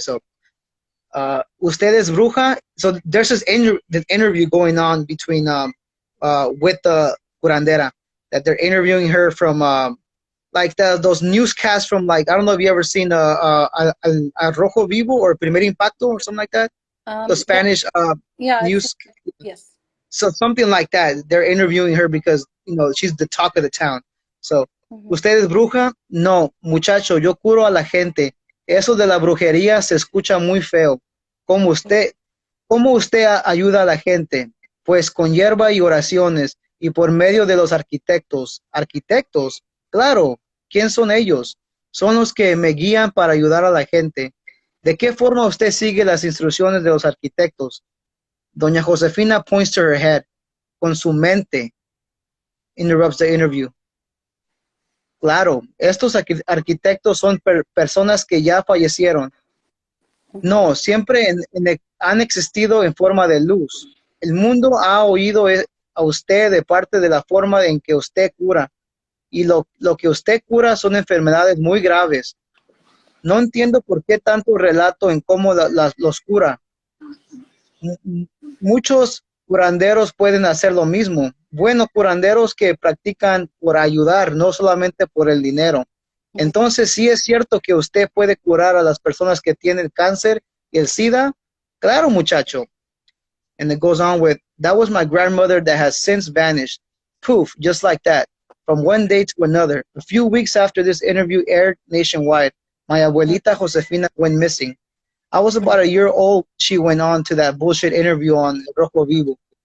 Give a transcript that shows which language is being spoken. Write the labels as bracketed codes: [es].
[en] So, [es] usted es bruja. [en] So there's this interview going on between with the curandera, that they're interviewing her from like those newscasts from, like, I don't know if you ever seen Al Rojo Vivo or Primer Impacto or something like that. The Spanish news. Yes. So something like that. They're interviewing her because she's the talk of the town. [es] So, ¿usted es bruja? No, muchacho, yo curo a la gente. Eso de la brujería se escucha muy feo. ¿Cómo usted ayuda a la gente? Pues con hierba y oraciones y por medio de los arquitectos. ¿Arquitectos? Claro. ¿Quién son ellos? Son los que me guían para ayudar a la gente. ¿De qué forma usted sigue las instrucciones de los arquitectos? [en] Doña Josefina points to her head. [es] Con su mente. [en] Interrupts the interview. [es] Claro, estos arquitectos son personas que ya fallecieron. No, siempre han existido en forma de luz. El mundo ha oído a usted de parte de la forma en que usted cura. Y lo que usted cura son enfermedades muy graves. No entiendo por qué tanto relato en cómo los cura. Muchos curanderos pueden hacer lo mismo. Buenos curanderos que practican por ayudar, no solamente por el dinero. Entonces, ¿sí es cierto que usted puede curar a las personas que tienen cáncer y el SIDA? Claro, muchacho. [en] And it goes on with, that was my grandmother that has since vanished. Poof, just like that. From one day to another. A few weeks after this interview aired nationwide, my abuelita Josefina went missing. I was about a year old. She went on to that bullshit interview on Rojo Vivo.